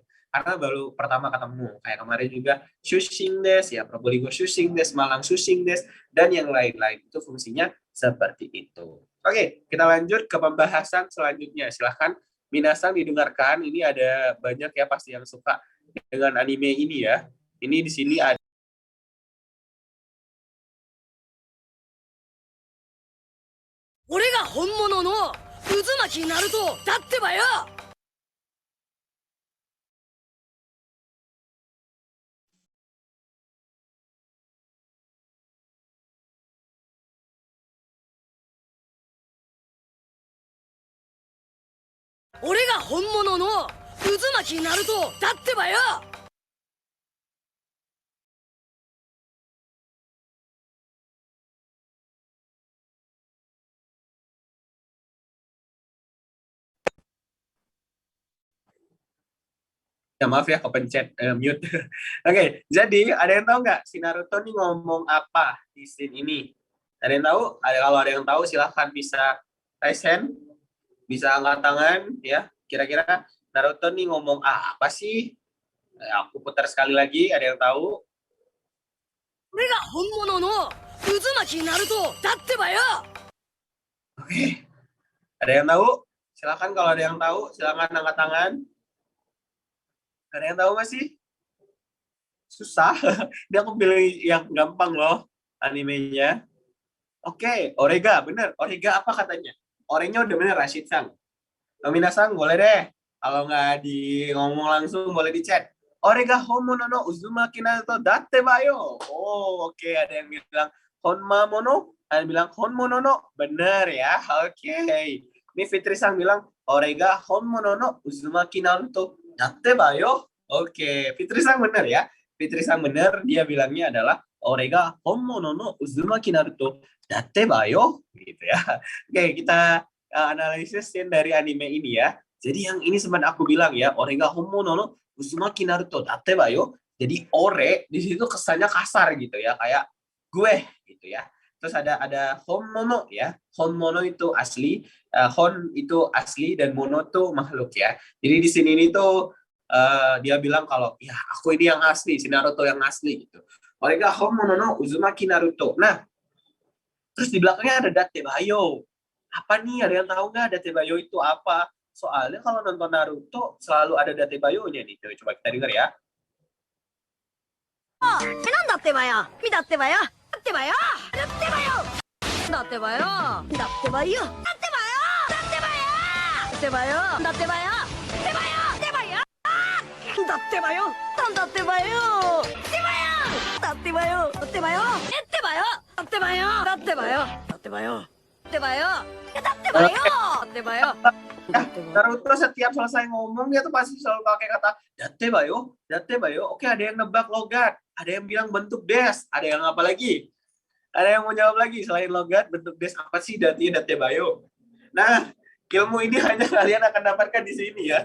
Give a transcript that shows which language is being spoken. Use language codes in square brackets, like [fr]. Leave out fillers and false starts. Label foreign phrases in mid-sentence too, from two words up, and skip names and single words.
[id] Karena baru pertama ketemu. Kayak kemarin juga [ja] 出身です, [id] ya Probolinggo [ja] 出身です, [id] Malang [ja] 出身です, [id] dan yang lain-lain. Itu fungsinya seperti itu. Oke, kita lanjut ke pembahasan selanjutnya. Silahkan Minasang didengarkan. Ini ada banyak ya pasti yang suka dengan anime ini ya. Ini di sini ada [ja] 俺が本物の渦巻きナルトだってばよ。俺が本物の渦巻きナルトだってばよ。 [id] ya maaf ya kepencet mute. Oke, jadi ada yang tahu nggak si Naruto nih ngomong apa di scene ini? Ada yang tahu? Kalau ada yang tahu silahkan bisa raise hand. Bisa angkat tangan ya. Kira-kira Naruto nih ngomong apa sih? Aku putar sekali lagi, ada yang tahu? [ja] これが本物の渦巻きナルトだってばよ。 [id] Oke, ada yang tahu? Silakan kalau ada yang tahu, silakan angkat tangan. Ada yang tahu nggak sih? Susah. Dia aku pilih yang gampang loh animenya. Oke, Orega, bener. Orega apa katanya? Orenya udah bener, Rashid Sang. Nomina Sang, boleh deh. Kalau nggak di ngomong langsung, boleh di chat. [ja] 俺がホモのうずまきナルトだってばよ. [id] Oh, oke. Ada yang bilang [ja] ほんまもの, [id] ada yang bilang [ja] ほんもの. [id] Bener ya, oke. Ini Fitri Sang bilang, [ja] 俺がホモのうずまきナルトだってばよ. [id] Oke, Fitri Sang bener ya. Fitri Sang bener, dia bilangnya adalah [ja] 俺がホモのうずまきナルトだってばよ. [id] Gitu ya. Oke, kita analisis scene dari anime ini ya. Jadi yang ini sempat aku bilang ya, [ja] 俺がホモのうずまきナルトだってばよ. [id] Jadi ore di situ kesannya kasar gitu ya, kayak gue gitu ya. Terus ada honmono ya. Honmono itu asli, hon itu asli dan mono itu makhluk ya. Jadi di sini ini tuh dia bilang kalau ya aku ini yang asli, si Naruto yang asli gitu. [ja] 俺が本物のうずまきナルト. [id] Nah, terus di belakangnya ada [ja] だってばよ. [id] Apa nih? Ada yang tahu nggak [ja] だってばよ [id] itu apa? Soalnya kalau nonton Naruto selalu ada [ja] だってばよ- [id] nya nih. Coba kita dengar ya. [ja] なんだってばよ。見たってばよ。だってばよ。だってばよ。だってばよ。だってばよ。だってばよ。だってばよ。だってばよ。だってばよ。だってばよ。だってばよ。だってばよ。だってばよ。だってばよ。だってばよ。だってばよ。だってばよ。だってばよ。だってばよ。 [id] Naruto setiap selesai ngomong dia tuh pasti selalu pakai kata [ja] だってばよ. [id] Oke, ada yang nebak logat, ada yang bilang bentuk des, ada yang apa lagi? Ada yang mau jawab lagi selain logat, bentuk des apa sih [ja] だってばよ? [id] Nah, ilmu ini hanya kalian akan dapatkan di sini ya.